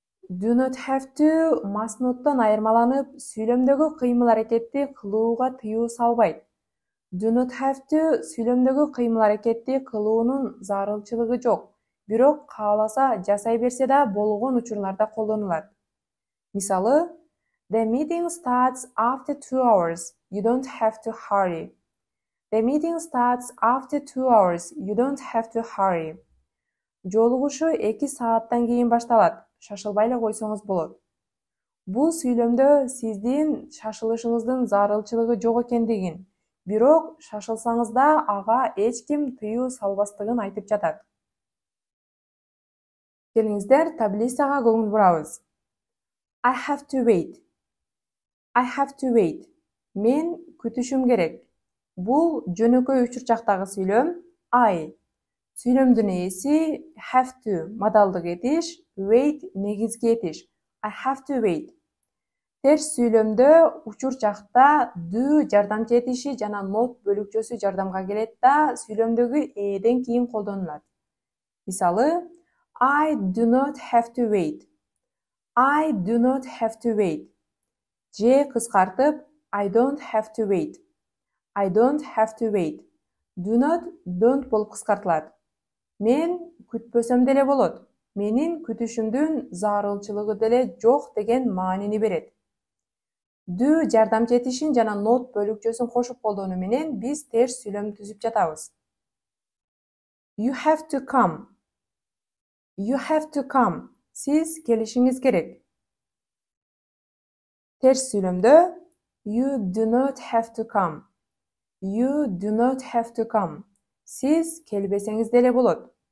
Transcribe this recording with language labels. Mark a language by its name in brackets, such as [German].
[Kyrgyz] Do not have to must not'тон айырмаланып, сүйлөмдөгү кыймыл-аракетти кылууга тыюу салбайт. Do not have to сүйлөмдөгү кыймыл-аракетти кылуунун зарылчылыгы жок. Бирок кааласа жасай берсе да болгон учурларда колдонулат. [English] Мисалы, the meeting starts after 2 hours. You don't have to hurry. The meeting starts after 2 hours. You don't have to hurry. [Kyrgyz] Жолугушу 2 сааттан кийин башталат. Шашылбай эле койсоңуз болот. Бул сүйлөмдө сиздин шашылышыңыздын зарылчылыгы жок экендигин, бирок шашылсаңыз да ага эч ким тыюу салбастыгын айтып жатат. Келиңиздер таблицага көңүл бурабыз. [English] I have to wait. I have to wait. [Kyrgyz] Мен күтүшүм керек. Бул жөнөкөй учурчактагы сүйлөм I. Сүйлөмдүн ээси have to модалдык этиш, wait негизги этиш. [English] I have to wait. [Kyrgyz] Терс сүйлөмдө учурчакта do жардамчы этиши жана not бөлүкчөсү жардамга келет да сүйлөмдөгү эден кийин колдонулат. Мисалы, [English] I do not have to wait. I do not have to wait. [Kyrgyz] Же кыскартып [English] I don't have to wait. I don't have to wait. [Kyrgyz] Do not don't болуп кыскартылат. Мен күтпөсөм деле болот. Менин күтүшүмдүн зарылчылыгы деле жок деген маанини берет. Do жардамчы этишин жана not бөлүкчөсүн кошуп колдонуу менен биз терс сүйлөм түзүп жатабыз. [English] You have to come. You have to come. [Kyrgyz] Siz келишиңиz керек. Терс сүйлөмдө [English] you do not have to come. You do not have to come. [Kyrgyz] Siz келбесеңиз деле болот.